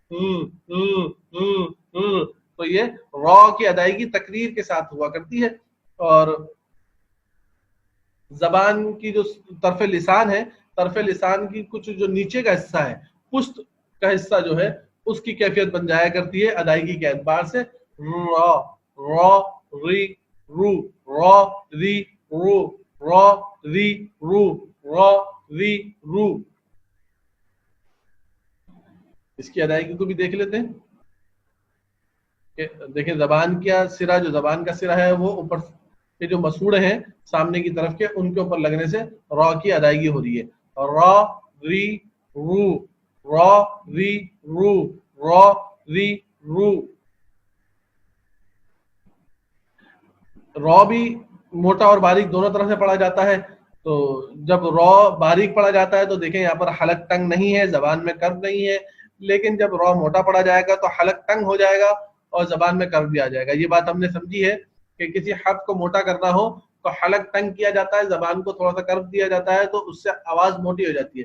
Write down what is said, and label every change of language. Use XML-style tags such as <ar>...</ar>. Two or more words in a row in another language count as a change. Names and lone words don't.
<ur>تو یہ را کی ادائیگی تقریر کے ساتھ ہوا کرتی ہے. اور زبان کی جو طرف لسان ہے، طرف لسان کی کچھ جو نیچے کا حصہ ہے، پشت کا حصہ جو ہے، اس کی کیفیت بن جایا کرتی ہے ادائیگی کے اعتبار سے را، را ری رو، را ری رو، را ری رو، را ری رو. اس کی ادائیگی کو بھی دیکھ لیتے ہیں کہ دیکھیں زبان کا سرا، جو زبان کا سرا ہے وہ اوپر کے جو مسوڑے ہیں سامنے کی طرف کے، ان کے اوپر لگنے سے را کی ادائیگی ہو رہی ہے. را ری رو، را ری رو، را ری رو. را بھی موٹا اور باریک دونوں طرح سے پڑھا جاتا ہے. تو جب را باریک پڑھا جاتا ہے تو دیکھیں یہاں پر حلق تنگ نہیں ہے، زبان میں کرب نہیں ہے. لیکن جب را موٹا پڑھا جائے گا تو حلق تنگ ہو جائے گا اور زبان میں کرب بھی آ جائے گا. یہ بات ہم نے سمجھی ہے کہ کسی حرف کو موٹا کرنا ہو تو حلق تنگ کیا جاتا ہے، زبان کو تھوڑا سا کرب دیا جاتا ہے، تو اس سے آواز موٹی ہو جاتی ہے.</ur>